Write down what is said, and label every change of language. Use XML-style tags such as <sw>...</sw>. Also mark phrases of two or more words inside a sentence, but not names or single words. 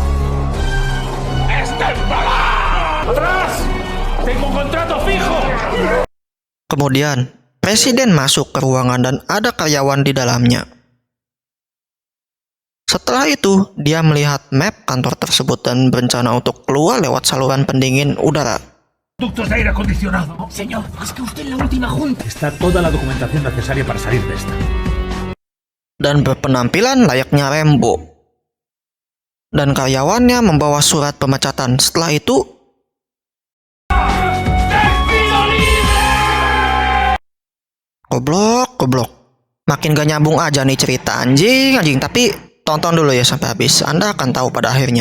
<id>Kemudian, presiden masuk ke ruangan dan ada karyawan di dalamnya. Setelah itu, dia melihat map kantor tersebut dan berencana untuk keluar lewat saluran pendingin udara.</id> <es>Ductos de aire acondicionado. Señor, es que usted en la última junta. Está toda la documentación necesaria para salir de esta.</es> <id>Dan berpenampilan layaknya Rambo. Dan karyawannya membawa surat pemecatan. Setelah itu, goblok. Makin gak nyambung aja nih cerita, anjing. Tapi tonton dulu ya sampai habis, Anda akan tahu pada akhirnya.</id>